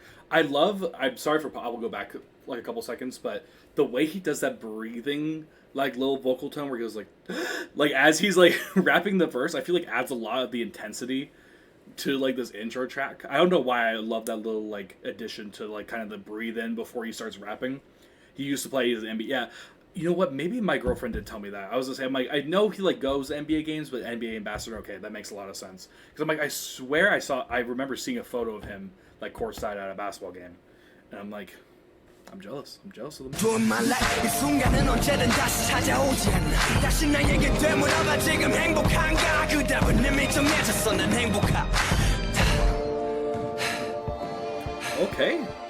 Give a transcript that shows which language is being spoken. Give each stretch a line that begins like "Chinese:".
English: I'm sorry for I will go back a couple seconds, but the way he does that breathing little vocal tone where he goes as he's rapping the verse, I feel adds a lot of the intensity to this intro track. I don't know why I love that little addition to kind of the breathe in before he starts rapping. He used to play his NBA. Yeah, you know what? Maybe my girlfriend did tell me that. I was gonna say, I know he goes to NBA games, but NBA ambassador. Okay, that makes a lot of sense. Because I swear I remember seeing a photo of him courtside at a basketball game, and I'm jealous. I'm jealous of them.
Korean: 이 순간은 언제든 다시 찾아오지 않나 다시 나에게 되물어봐 지금 행복한가 그 답은 이미 정해졌어 난 행복하다 Okay.